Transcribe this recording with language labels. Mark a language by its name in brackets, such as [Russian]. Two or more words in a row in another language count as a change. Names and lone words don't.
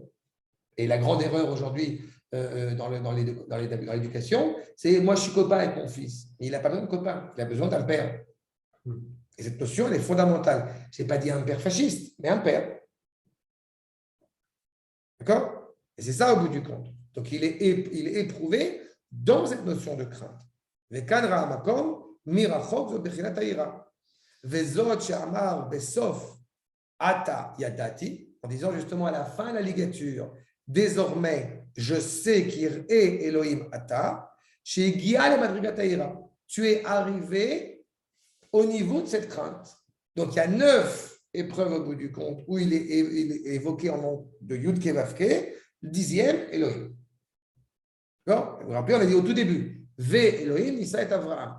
[French] Et la grande erreur aujourd'hui dans l'éducation, c'est moi, je suis copain avec mon fils. Mais il n'a pas besoin de copain, il a besoin d'un père. Et cette notion, elle est fondamentale. Je n'ai pas dit un père fasciste, mais un père. D'accord? Et c'est ça au bout du compte. Donc, il est éprouvé dans cette notion de crainte. [Hebrew] וכאן ראה המקום מרחוק זו בחינת העירה. וזאת שאמר בסוף עתה ידעתי, [French] en disant justement à la fin de la ligature, désormais je sais qu' [Hebrew] ירא אלוהים אתה, שהגיע למדרגת העירה. [French] Tu es arrivé au niveau de cette crainte. Donc, il y a 9 épreuves au bout du compte où il est évoqué en nom de Yud Kevavke, le 10e, Elohim. D'accord? Vous vous rappelez, on a dit au tout début, [Hebrew] והאלוהים, נסה את אברהם.